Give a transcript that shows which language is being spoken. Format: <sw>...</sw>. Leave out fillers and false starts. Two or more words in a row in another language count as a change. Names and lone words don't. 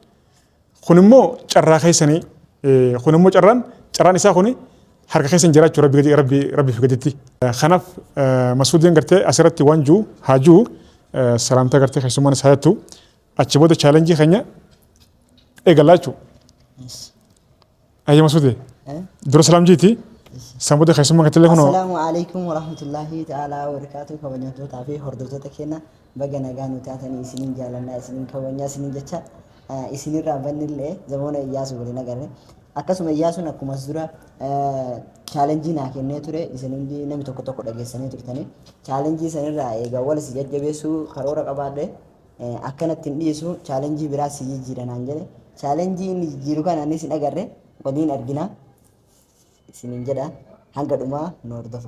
<om>Kun immoo carraa keessanii kun immoo carraan isaa kuni harka keessan jiraachuu rabbi fi gaditti. Kanaaf Masuudiin gartee asirratti waan jiru haajuu salaamtaa gartee keessummaan isaa jettu achi booda challenge keenya eegalaachuu. Ayya Masuudee dura salaam jiiti san booda keessummaan gattillee kunoo.</om> <ar>السلام عليكم ورحمة الله تعالى وبركاته</ar> <om>kabajamtootaa fi hordoftoota keenya baga nagaa nu taatanii isiniin jaalannaa isiniin kabajnaa isiniin jecha isinirraa bannillee zamoona Iyyaasuu waliin agarre. Akkasuma Iyyaasuun akkuma dura challenge naa kennee ture isin hundi namni tokko dhageessanii turtanii challenge sanirraa eegaa wal si jajjabeessuu karoora qabaadhe akkanatti hin dhiisu challenge biraa si jijjiiranaan jedhe challenge inni jijjiiru kana anis hin agarre waliin argina isiniin jedha hanga dhumaa nu hordofa.</om>